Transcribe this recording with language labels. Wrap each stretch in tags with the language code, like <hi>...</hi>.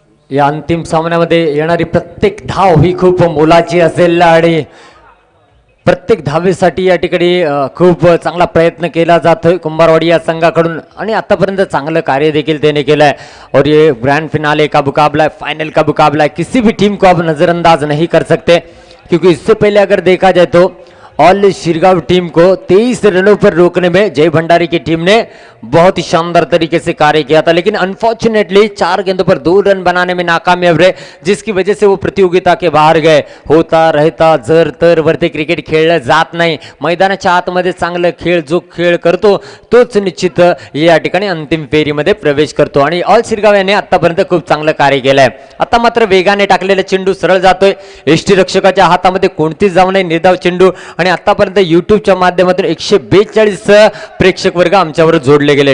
<mr>या अंतिम सामन्यामध्ये येणारी प्रत्येक धाव ही खूप मोलाची असेल आणि प्रत्येक धावेसाठी या ठिकाणी खूप चांगला प्रयत्न केला जातोय कुंभारवाडी या संघाकडून आणि आतापर्यंत चांगलं कार्य देखील त्याने केलं है.</mr> <hi>और ये ग्रैंड फिनाले का मुकाबला है, फाइनल का मुकाबला है. किसी भी टीम को आप नज़रअंदाज नहीं कर सकते क्योंकि इससे पहले अगर देखा जाए तो ऑल शिरगांव टीम को 23 रनों पर रोकने में जय भंडारी की टीम ने बहुत ही शानदार तरीके से कार्य किया था, लेकिन अनफॉर्चुनेटली 4 गेंदों पर 2 रन बनाने में नाकामयाब रहे जिसकी वजह से वो प्रतियोगिता के बाहर गए.</hi> <mr>होता रहता जर तर वरती क्रिकेट खेळलं जात नाही. मैदानाच्या आतमध्ये चांगलं खेळ जो खेळ करतो तोच निश्चित या ठिकाणी अंतिम फेरीमध्ये प्रवेश करतो आणि ऑल शिरगांव याने आतापर्यंत खूप चांगलं कार्य केलंय. आता मात्र वेगाने टाकलेला चेंडू सरळ जातोय. एसटी रक्षकाच्या हातामध्ये कोणतीच जाऊ नये निर्धाव चेंडू आणि आतापर्यंत युट्यूबच्या माध्यमातून 142 प्रेक्षक वर्ग आमच्यावर जोडले गेले.</mr>